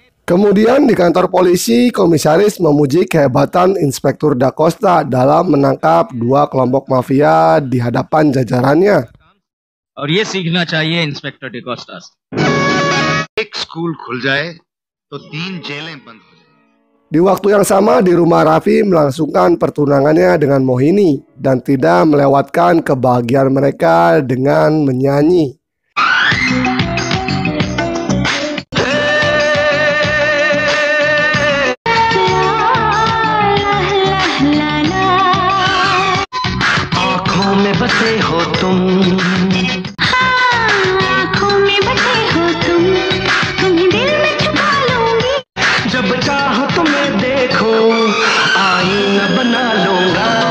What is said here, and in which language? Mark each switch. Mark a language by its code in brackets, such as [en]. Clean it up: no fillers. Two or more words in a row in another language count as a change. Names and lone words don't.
[id] Kemudian di kantor polisi, komisaris memuji kehebatan Inspektur Da Costa dalam menangkap dua kelompok mafia di hadapan jajarannya. [hi] और ये सीखना चाहिए इंस्पेक्टर डिकोस्टा से। एक स्कूल खुल जाए तो 3 जेलें बंद हो जाए। [id] Di waktu yang sama di rumah Raffi melangsungkan pertunangannya dengan Mohini dan tidak melewatkan kebahagiaan mereka dengan menyanyi. [hi] आँखों में बसे हो तुम, आँखों में बसे हो तुम, तुम्हें दिल में छुपा लूंगी, जब चाहो तुम्हें देखो, आईना बना लूंगा।